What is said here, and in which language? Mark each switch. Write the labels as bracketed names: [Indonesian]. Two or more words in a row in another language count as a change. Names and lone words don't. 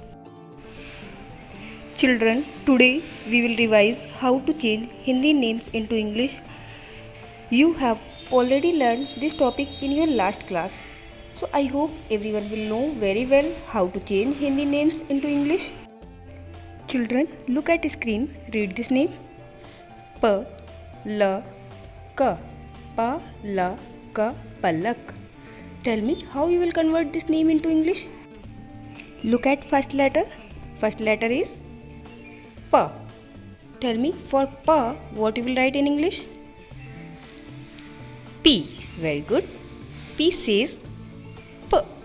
[English] Children, today we will revise how to change Hindi names into English. You have already learned this topic in your last class. So I hope everyone will know very well how to change Hindi names into English. Children, look at the screen. Read this name. P-L-K. Pa-la-ka. Palak. Tell me how you will convert this name into English. Look at first letter. First letter is P. Tell me, for P, what you will write in English? P. Very good. P says P.